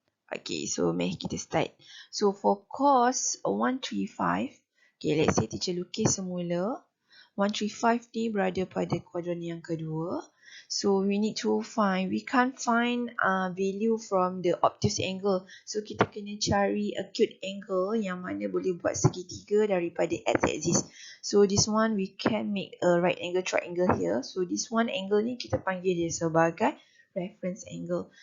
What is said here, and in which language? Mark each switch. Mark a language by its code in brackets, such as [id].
[en] Okay, so [ms] mari kita [en] start. So for cos 135, okay, let's say teacher [ms] lukis semula. 135 ni berada pada kuadran yang kedua. [en] So we need to find, we can't find value from the obtuse angle. [ms] So kita kena cari acute angle yang mana boleh buat segitiga daripada x-axis. [en] So this one we can make a right angle triangle here. So this one angle [ms] ni kita panggil dia sebagai reference angle.